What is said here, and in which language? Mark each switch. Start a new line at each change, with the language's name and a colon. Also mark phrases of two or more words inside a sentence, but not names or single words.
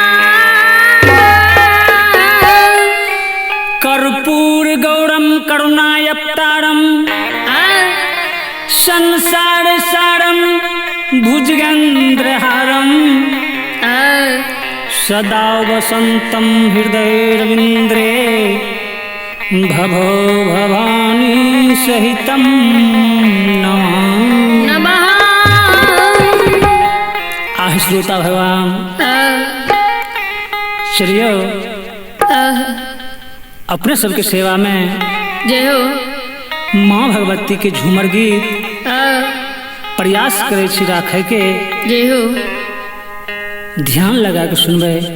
Sanskrit: कर्पूर गौरम करुणावतारम संसार सारम भुजगेन्द्रहारम सदा वसन्तं हृदयरविन्द्रे भवो भवानी सहितं नमः।
Maithili: आह श्रोता भगवान चलिए अपने सबके सेवा में जय हो माँ भगवती के झूमर गीत प्रयास करे छी राखे के जय हो ध्यान लगा के सुनबे।